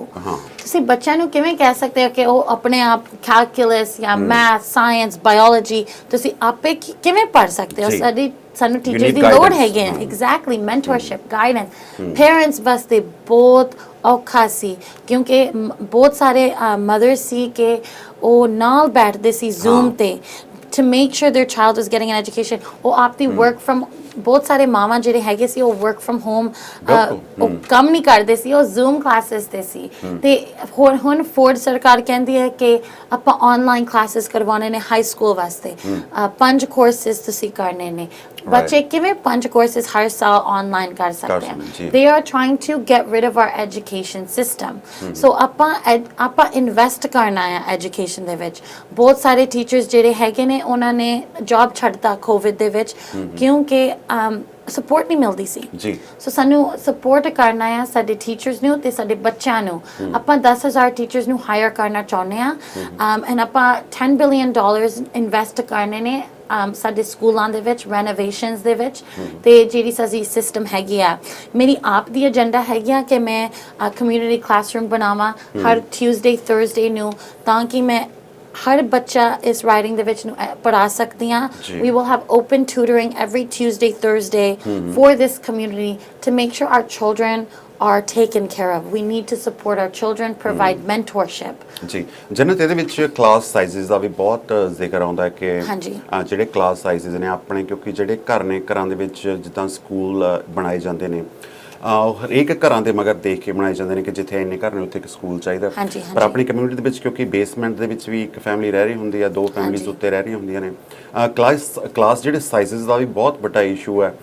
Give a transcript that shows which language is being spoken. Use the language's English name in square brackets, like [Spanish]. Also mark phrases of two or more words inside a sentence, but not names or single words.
[Punjabi] ਤੁਸੀਂ ਬੱਚਿਆਂ ਨੂੰ ਕਿਵੇਂ ਕਹਿ ਸਕਦੇ ਹੋ ਕਿ ਉਹ ਆਪਣੇ ਆਪ ਕੈਲਕੂਲਸ ਜਾਂ [English] math, science, biology [Punjabi] ਤੁਸੀਂ ਆਪੇ ਕਿਵੇਂ ਪੜ੍ਹ ਸਕਦੇ ਹੋ? ਸਾਨੂੰ ਟੀਚਰਸ ਦੀ ਲੋੜ ਹੈਗੀ ਹੈ। [English] exactly, mentorship, guidance. [Punjabi] ਪੇਰੈਂਟਸ ਵਾਸਤੇ ਬਹੁਤ ਔਖਾ ਸੀ, ਕਿਉਂਕਿ ਬਹੁਤ ਸਾਰੇ ਮਦਰਸ ਸੀ ਕਿ ਉਹ ਨਾਲ ਬੈਠਦੇ ਸੀ ਜ਼ੂਮ ਤੇ [English] to make sure their child was getting an education. [Punjabi] ਉਹ ਆਪਦੀ [English] work from, [Punjabi] ਬਹੁਤ ਸਾਰੇ ਮਾਵਾਂ ਜਿਹੜੇ ਹੈਗੇ ਸੀ ਉਹ [English] work from home [Punjabi] ਉਹ ਕੰਮ ਨਹੀਂ ਕਰਦੇ ਸੀ, ਉਹ [English] Zoom classes [Punjabi] ਤੇ ਸੀ। ਤੇ ਹੁਣ ਫੋਰਡ ਸਰਕਾਰ ਕਹਿੰਦੀ ਹੈ ਕਿ ਆਪਾਂ [English] online classes [Punjabi] ਕਰਵਾਉਣੇ ਨੇ [English] high school [Punjabi] ਵਾਸਤੇ, 5 ਕੋਰਸਿਸ ਤੁਸੀਂ ਕਰਨੇ ਨੇ। ਬੱਚੇ ਕਿਵੇਂ 5 ਕੋਰਸਿਸ ਹਰ ਸਾਲ ਆਨਲਾਈਨ ਕਰ ਸਕਦੇ ਆ? [English] They are trying to get rid of our education system. [Punjabi] So ਆਪਾਂ ਇਨਵੈਸਟ ਕਰਨਾ ਹੈ ਐਜੂਕੇਸ਼ਨ ਦੇ ਵਿੱਚ। ਬਹੁਤ ਸਾਰੇ ਟੀਚਰਸ ਜਿਹੜੇ ਹੈਗੇ ਨੇ ਉਹਨਾਂ ਨੇ ਜੌਬ ਛੱਡਤਾ ਕੋਵਿਡ ਦੇ ਵਿੱਚ, ਕਿਉਂਕਿ ਸਪੋਰਟ ਨਹੀਂ ਮਿਲਦੀ ਸੀ ਜੀ। ਸੋ ਸਾਨੂੰ ਸਪੋਰਟ ਕਰਨਾ ਆ ਸਾਡੇ ਟੀਚਰਸ ਨੂੰ ਤੇ ਸਾਡੇ ਬੱਚਿਆਂ ਨੂੰ। ਆਪਾਂ 10,000 ਟੀਚਰਸ ਨੂੰ ਹਾਇਰ ਕਰਨਾ ਚਾਹੁੰਦੇ ਆ, ਐਂਡ ਆਪਾਂ $10 ਬਿਲੀਅਨ ਇਨਵੈਸਟ ਕਰਨੇ ਨੇ ਸਾਡੇ ਸਕੂਲਾਂ ਦੇ ਵਿੱਚ, ਰੈਨੋਵੇਸ਼ਨਸ ਦੇ ਵਿੱਚ। ਤੇ ਜਿਹੜੀ ਸਾਡੀ ਸਿਸਟਮ ਹੈਗੀ ਆ, ਮੇਰੀ ਆਪ ਦੀ ਏਜੰਡਾ ਹੈਗੀ ਆ ਕਿ ਮੈਂ [English] community classroom [Punjabi] ਬਣਾਵਾਂ ਹਰ [English] Tuesday Thursday [Punjabi] ਨੂੰ, ਤਾਂ ਕਿ ਮੈਂ ਹਰ ਬੱਚਾ ਇਸ ਰਾਈਡਿੰਗ ਦੇ ਵਿੱਚ ਨੂੰ ਪੜ੍ਹਾ ਸਕਦੀ ਹਾਂ। [English] We will have open tutoring every Tuesday, Thursday for this community to make sure our children are taken care of. We need to support our children, provide mentorship. [Punjabi] ਜੀ ਜਨਤ ਇਹਦੇ ਵਿੱਚ [English] class sizes [Punjabi] ਦਾ ਵੀ ਬਹੁਤ ਜ਼ਿਕਰ ਆਉਂਦਾ ਹੈ ਕਿ ਹਾਂਜੀ। ਜਿਹੜੇ [English] class sizes [Punjabi] ਨੇ ਆਪਣੇ, ਕਿਉਂਕਿ ਜਿਹੜੇ ਘਰ ਨੇ ਘਰਾਂ ਦੇ ਵਿੱਚ ਜਿੱਦਾਂ ਸਕੂਲ ਬਣਾਏ ਜਾਂਦੇ ਨੇ ਹਰੇਕ ਘਰਾਂ ਦੇ ਮਗਰ ਦੇਖ ਕੇ ਬਣਾਏ ਜਾਂਦੇ ਨੇ ਕਿ ਜਿੱਥੇ ਇੰਨੇ ਘਰ ਨੇ ਉੱਥੇ ਇੱਕ ਸਕੂਲ ਚਾਹੀਦਾ। ਪਰ ਆਪਣੀ ਕਮਿਊਨਿਟੀ ਦੇ ਵਿੱਚ ਕਿਉਂਕਿ ਬੇਸਮੈਂਟ ਦੇ ਵਿੱਚ ਵੀ ਇੱਕ ਫੈਮਿਲੀ ਰਹਿ ਰਹੀ ਹੁੰਦੀ ਆ, 2 ਫੈਮਿਲੀਜ਼ ਉੱਤੇ ਰਹਿ ਰਹੀਆਂ ਹੁੰਦੀਆਂ ਨੇ, ਕਲਾਸ ਜਿਹੜੇ ਸਾਈਜ਼ਸ ਦਾ ਵੀ ਬਹੁਤ ਵੱਡਾ ਇਸ਼ੂ ਹੈ।